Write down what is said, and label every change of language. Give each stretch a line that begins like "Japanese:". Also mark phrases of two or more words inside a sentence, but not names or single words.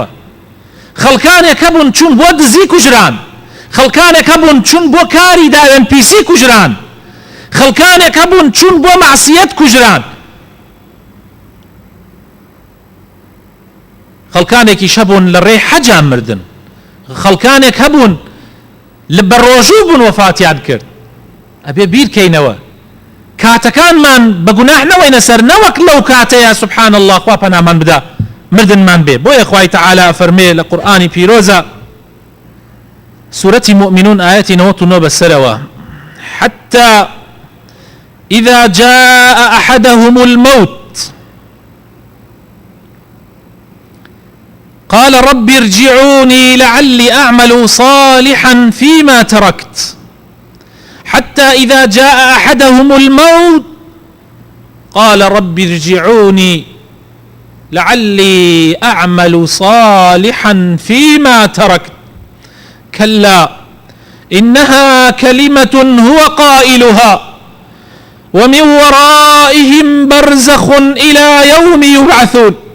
Central Kurdish: خەڵکانێک هەبوون چوون بۆ دزی کوژران، خەڵکانێک هەبوون چوون بۆ کاری داوێن پیسی کوژران، خەڵکانێک هەبوون چوون بۆ مەعسیەت کوژران، خەڵکانێکی شەبوون لە ڕێی حەجان مردن، خەڵکانێک هەبوون لە بەڕۆژوو بوون وەفاتیان کرد. ئەبێ بیرکەینەوە کاتەکانمان بە گوناح نەوەینە سەر، نەوەک لەو کاتەیە
Arabic: سبحان الله
Central Kurdish: خوا پەنامان بدا مردنمان بێ. بۆیە خوای تەعالە فەرمێ لە قورئانی پیرۆزە سورەتی مؤمنون ئاەتی 99 بەسەرەوە،
Arabic: حتى إذا جاء أحدهم الموت قال رب ارجعوني لعلي أعمل صالحا فيما تركت. حتى إذا جاء أحدهم الموت قال رب ارجعوني لعلي أعمل صالحا فيما تركت كلا إنها كلمة هو قائلها ومن ورائهم برزخ إلى يوم يبعثون.